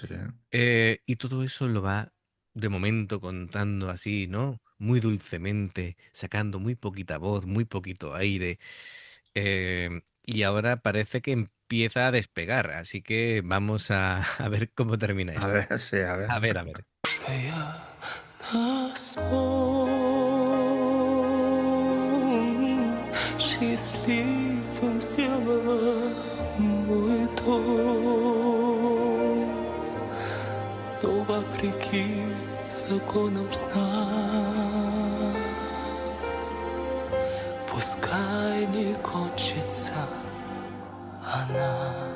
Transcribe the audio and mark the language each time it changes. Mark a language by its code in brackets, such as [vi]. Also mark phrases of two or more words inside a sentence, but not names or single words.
[es] y todo eso lo va de momento contando así, ¿no? Muy dulcemente, sacando muy poquita voz, muy poquito aire. Y ahora parece que empieza a despegar, así que vamos a, a ver cómo termina A esto. ver, sí, a ver. A ver, a ver. [ru] на сон счастливым сделала мой дом, но вопреки законам сна пускай не кончится она.